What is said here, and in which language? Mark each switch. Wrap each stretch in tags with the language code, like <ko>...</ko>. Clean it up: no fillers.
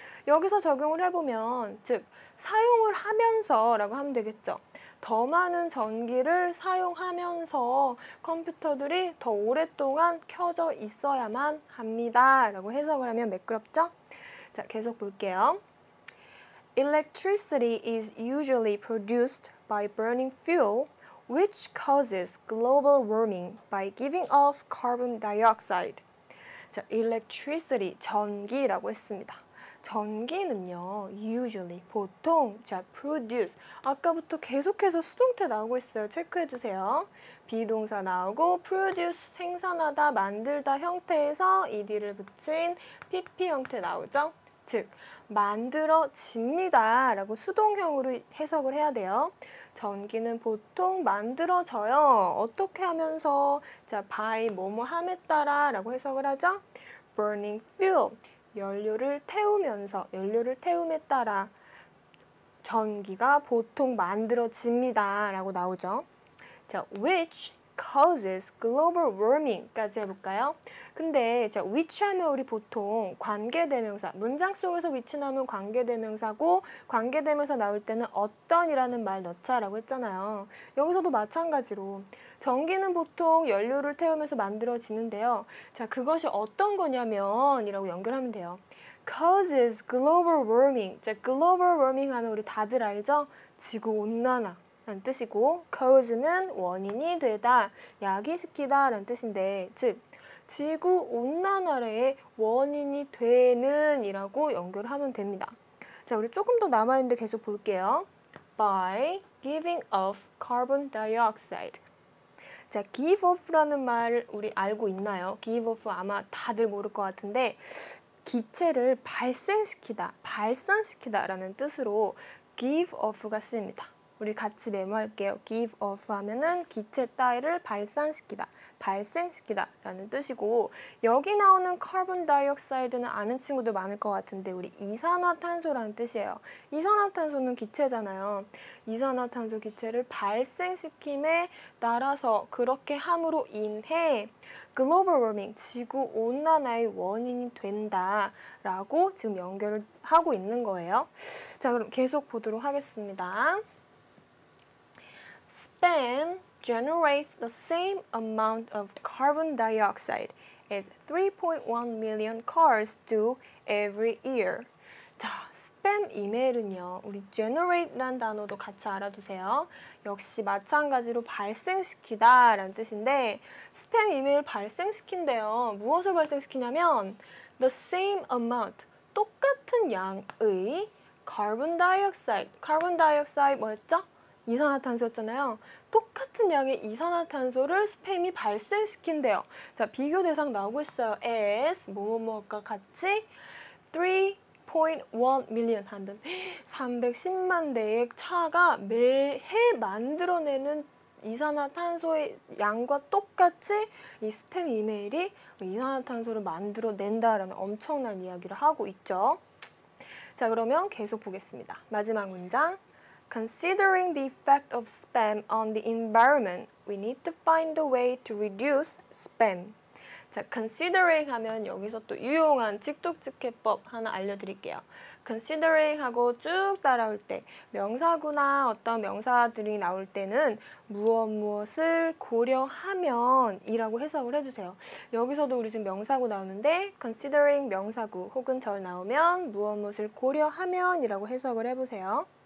<ko>여기서 적용을 해보면 즉 사용을 하면서 라고 하면 되겠죠. 더 많은 전기를 사용하면서 컴퓨터들이 더 오랫동안 켜져 있어야만 합니다. 라고 해석을 하면 매끄럽죠? 자, 계속 볼게요.</ko> <en>Electricity is usually produced by burning fuel, which causes global warming by giving off carbon dioxide.</en> <ko>자, electricity, 전기라고 했습니다. 전기는요, usually, 보통, 자, produce, 아까부터 계속해서 수동태 나오고 있어요. 체크해주세요. 비동사 나오고 produce, 생산하다, 만들다 형태에서 ed를 붙인 pp 형태 나오죠? 즉, 만들어집니다 라고 수동형으로 해석을 해야 돼요. 전기는 보통 만들어져요. 어떻게 하면서? 자, by 뭐뭐 함에 따라 라고 해석을 하죠.</ko> <en>burning fuel,</en> <ko>연료를 태우면서, 연료를 태움에 따라 전기가 보통 만들어집니다 라고 나오죠. 자,</ko> <en>which causes global warming</en> <ko>까지 해볼까요? 근데 자, which 하면 우리 보통 관계대명사, 문장 속에서 which 나오면 관계대명사고 관계대명사 나올 때는 어떤이라는 말 넣자라고 했잖아요. 여기서도 마찬가지로 전기는 보통 연료를 태우면서 만들어지는데요. 자, 그것이 어떤 거냐면 이라고 연결하면 돼요.</ko> <en>causes global warming.</en> <ko>자, global warming 하면 우리 다들 알죠? 지구온난화 라는 뜻이고 cause는 원인이 되다, 야기시키다 라는 뜻인데 즉 지구온난화의 원인이 되는 이라고 연결하면 됩니다. 자, 우리 조금 더 남아있는데 계속 볼게요.</ko> <en>By giving off carbon dioxide.</en> <ko>자, give off라는 말 우리 알고 있나요? give off 아마 다들 모를 것 같은데 기체를 발생시키다, 발산시키다 라는 뜻으로 give off가 쓰입니다. 우리 같이 메모할게요. give off 하면은 기체 따위를 발산시키다, 발생시키다 라는 뜻이고, 여기 나오는 카본 다이옥사이드는 아는 친구들 많을 것 같은데 우리 이산화탄소라는 뜻이에요. 이산화탄소는 기체잖아요. 이산화탄소 기체를 발생시킴에 따라서 그렇게 함으로 인해 글로벌 워밍, 지구 온난화의 원인이 된다라고 지금 연결을 하고 있는 거예요. 자, 그럼 계속 보도록 하겠습니다.</ko> <en>Spam generates the same amount of carbon dioxide as 3.1 million cars do every year.</en> <ko>자, 스팸 이메일은요, 우리 generate란 단어도 같이 알아두세요. 역시 마찬가지로 발생시키다 라는 뜻인데, 스팸 이메일 발생시킨대요. 무엇을 발생시키냐면</ko> <en>the same amount,</en> <ko>똑같은 양의 carbon dioxide, carbon dioxide 뭐였죠? 이산화탄소였잖아요. 똑같은 양의 이산화탄소를 스팸이 발생시킨대요. 자, 비교 대상 나오고 있어요. as 뭐뭐뭐과 같이 3.1 million 하면 310만 대의 차가 매해 만들어내는 이산화탄소의 양과 똑같이 이 스팸 이메일이 이산화탄소를 만들어낸다라는 엄청난 이야기를 하고 있죠. 자, 그러면 계속 보겠습니다. 마지막 문장.</ko> <en>Considering the effect of spam on the environment, we need to find a way to reduce spam.</en> <ko>자, considering 하면 여기서 또 유용한 직독직해법 하나 알려드릴게요. considering 하고 쭉 따라올 때 명사구나 어떤 명사들이 나올 때는 무엇을 고려하면 이라고 해석을 해주세요. 여기서도 우리 지금 명사구 나오는데 considering 명사구 혹은 절 나오면 무엇을 고려하면 이라고 해석을 해보세요.</ko>